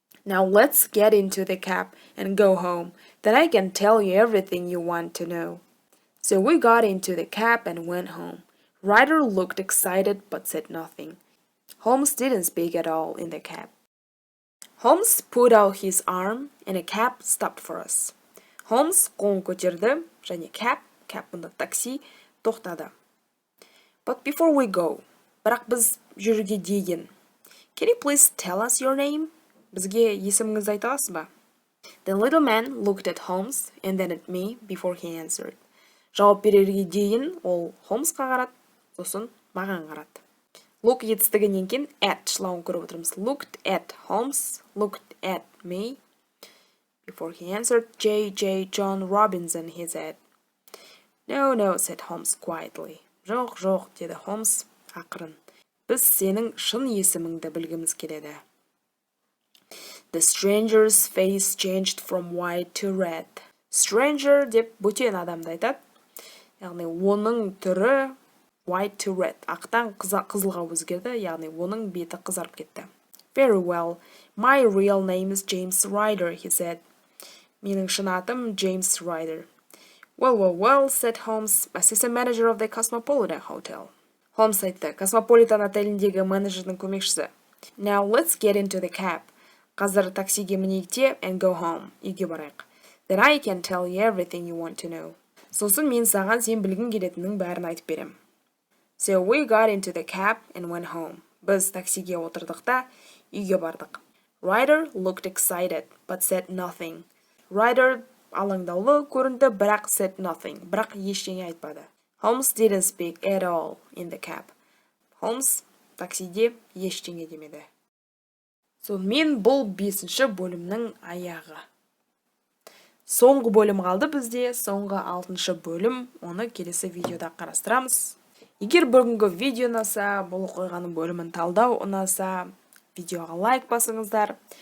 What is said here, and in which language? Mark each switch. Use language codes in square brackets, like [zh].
[en] Now let's get into the cab and go home. Then I can tell you everything you want to know. So we got into the cab and went home. Ryder looked excited but said nothing. Holmes didn't speak at all in the cab. Holmes put out his arm and a cab stopped for us. [kk] Holmes қолын көтерді және cab бұнда такси тоқтады. [en] But before we go, [kk] бірақ біз жүруге дейін. [en] Can you please tell us your name? [kk] Бізге есіміңізді айта аласыз ба? [en] The little man looked at Holmes and then at me before he answered. [kk] Жауап берерге дейін ол Холмсқа қарады, сосын маған қарады. Look етістігінен кейін at шылауын көріп отырмыз. [en] Looked at Holmes, looked at me. Before he answered, John Robinson, he said. No, said Holmes quietly. [kk] Жоқ, деді Холмс ақырын. Біз сенің шын есіміңді білгіміз келеді. [en] The stranger's face changed from white to red. [kk] Stranger деп бөтен адамды айтады. Яғни оның түрі [en] white to red. [kk] Ақтан қызылға өзгерді, яғни оның беті қызарып кетті. [en] Very well. My real name is James Ryder, he said. [kk] Менің шын атым James Ryder. [en] Well, said Holmes, assistant manager of the Cosmopolitan Hotel. [kk] Holmes айтты, Космополитан отеліндегі менеджердің көмекшісі. [en] Now let's get into the cab. [kk] Қазір таксиге мінейік те [en] and go home. [kk] Үйге барайық. [en] Then I can tell you everything you want to know. [kk] Сосын мен саған сен білгің келетіннің бәрін айтып берем. [en] So we got into the cab and went home. [kk] Біз таксиге отырдық та үйге бардық. [en] Ryder looked excited, but said nothing. Ryder [kk] алаңдаулы көрінді, бірақ [en] said nothing. [kk] Бірақ ештеңе айтпады. [en] Holmes didn't speak at all in the cab. [kk] Holmes таксиде ештеңе демеді. Сонымен бұл 5-ші бөлімнің аяғы. Соңғы бөлім қалды бізде, соңғы 6-шы бөлім, оны келесі видеода қарастырамыз. Егер бүгінгі видео ұнаса, бұл қойғаның бөлімін талдау ұнаса, видеоға лайк басыңыздар.